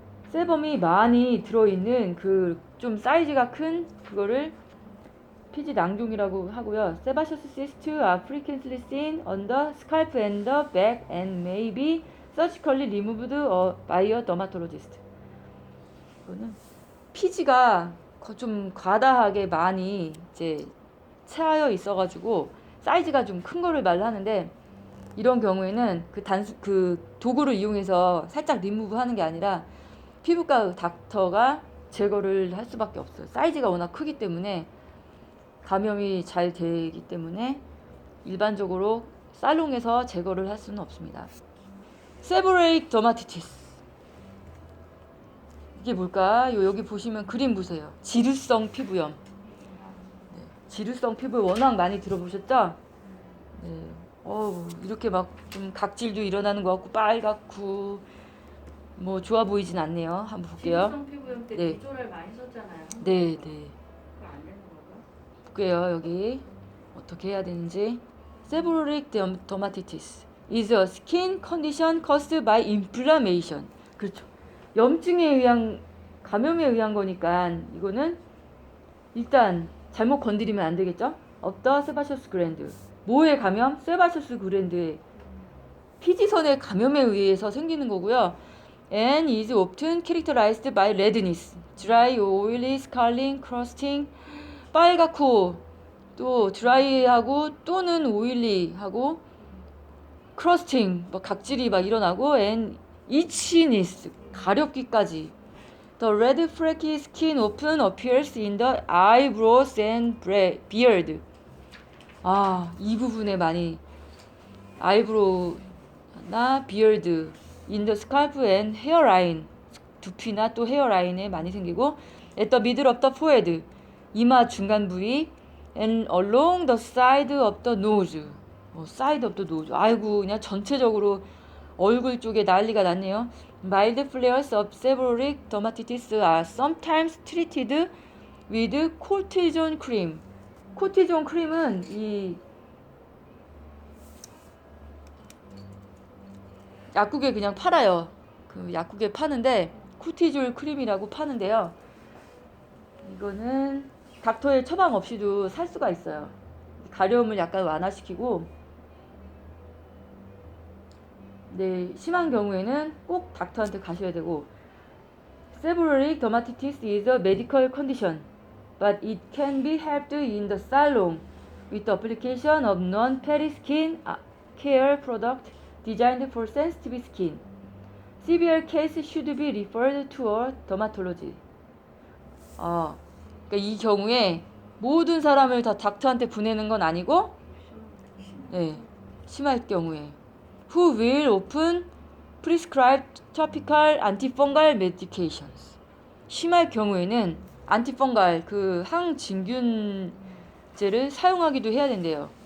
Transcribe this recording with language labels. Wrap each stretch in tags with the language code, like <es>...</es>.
<ko>세범이 많이 들어있는 그 좀 사이즈가 큰 그거를 피지 낭종이라고 하고요.</ko> <en>Sebaceous cysts are frequently seen on the scalp and the back and may be surgically removed by a dermatologist.</en> <ko>이거는 피지가 좀 과다하게 많이 이제 차여 있어가지고 사이즈가 좀 큰 거를 말하는데 이런 경우에는 그 도구를 이용해서 살짝 리무브하는 게 아니라 피부과 닥터가 제거를 할 수밖에 없어요. 사이즈가 워낙 크기 때문에 감염이 잘 되기 때문에 일반적으로 살롱에서 제거를 할 수는 없습니다. 세보레이크 더마티티스 이게 뭘까? 여기 보시면 그림 보세요. 지루성 피부염. 네, 지루성 피부 워낙 많이 들어보셨죠? 네, 이렇게 막 좀 각질도 일어나는 것 같고 빨갛고 뭐 좋아 보이진 않네요. 한번 볼게요. 지루성 피부염 때 네. 비조를 많이 썼잖아요. 네. 그거 안 되는 건가? 볼게요. 여기 어떻게 해야 되는지.</ko> <en>Seborrheic dermatitis is a skin condition caused by inflammation.</en> <ko>그렇죠. 염증에 의한 감염에 의한 거니까 이거는 일단 잘못 건드리면 안 되겠죠?</ko> <en>of the sebaceous gland.</en> <ko>뭐의 감염? 세바셔스 그랜드의 피지선의 감염에 의해서 생기는 거고요.</ko> <en>And is often characterized by redness, dry, oily, scarring, crusting.</en> <ko>빨갛고 또 드라이하고 또는 오일리하고</ko> <en>crusting,</en> <ko>막 각질이 막 일어나고</ko> <en>and itchiness,</en> <ko>가렵기까지.</ko> <en>The red flaky skin often appears in the eyebrows and beard.</en> <ko>이 부분에 많이</ko> <en>아이브로우나 비어드, 인더 스칼프 앤 헤어라인,</en> <ko>두피나 또</ko> <en>헤어라인에 많이 생기고, at the middle of the forehead,</en> <ko>이마 중간 부위,</ko> <en>and along the side of the nose, side of the nose.</en> <ko>아이고 그냥 전체적으로 얼굴 쪽에 난리가 났네요.</ko> <en>Mild flares of seborrheic dermatitis are sometimes treated with cortisone cream.</en> <ko>코티존 크림은 이 약국에 그냥 팔아요. 그 약국에 파는데 코티졸 크림이라고 파는데요. 이거는 닥터의 처방 없이도 살 수가 있어요. 가려움을 약간 완화시키고, 네, 심한 경우에는 꼭 닥터한테 가셔야 되고,</ko> <en>Seborrheic dermatitis is a medical condition, but it can be helped in the salon with the application of non-fatty skin care product designed for sensitive skin. Severe case should be referred to a dermatologist.</en> <ko>그러니까 이 경우에 모든 사람을 다 닥터한테 보내는 건 아니고, 네, 심할 경우에</ko> <en>who will often prescribe topical antifungal medications.</en> <ko>심할 경우에는 안티펑갈 그 항진균제를 사용하기도 해야 된대요.</ko>